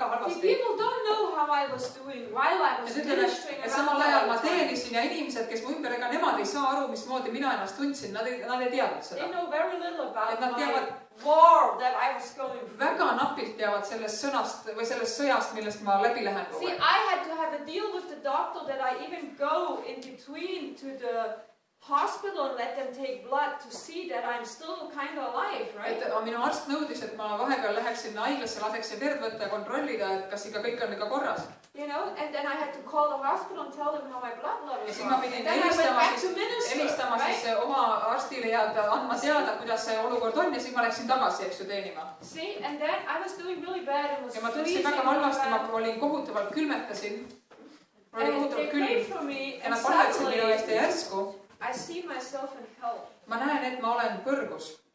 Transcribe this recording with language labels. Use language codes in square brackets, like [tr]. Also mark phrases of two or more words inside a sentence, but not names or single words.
[en] See, [et] halvasti. [en] people don't know how I was doing while I was [et] Ja ütleme, [en] ministering [et] et [en] around [et] samal [en] all [et] ajal ma [en] the time. [et] teenisin ja inimesed, kes mu ümber, ega nemad ei saa aru, mismoodi mina ennast tundsin. Nad ei teadnud [en] They [et] seda. [en] know very little about [et] Et nad [en] my [et] teavad- [en] war that I was going through. [et] Väga napilt teavad sellest sõnast või sellest sõjast, millest ma läbi lähen kogu [en] See, [et] aeg. [en] I had to have a deal with the doctor that I even go in between to the hospital and let them take blood to see that I'm still kind of alive, right? [et] Et minu arst nõudis, et ma vahepeal läheksin haiglasse, laseksin verd võtta ja kontrollida, et kas ikka kõik on ikka korras. [en] You know, and then I had to call the hospital and tell them how my blood [et] Ja [en] levels [et] siis ma [en] are. [et] pidin [en] Then I went back to [et] helistama [en] minister, [et] siis [en] right? [et] oma arstile ja andma teada, kuidas see olukord on ja siis ma läksin tagasi, eks ju, teenima. [en] See, and then I was doing really bad and was [et] Ja ma tundsin [en] freezing [et] väga [en] really [et] halvasti, ma [en] bad. [et] olin kohutavalt külmetasin. Ma olin [en] And they [et] kohutavalt [en] prayed [et] külm [en] for me [et] ja [en] and [et] nad palvetasid minu eest ja [en] suddenly [et] järsku. [en] I see myself in hell. [et] Ma näen, et ma olen kõrgus.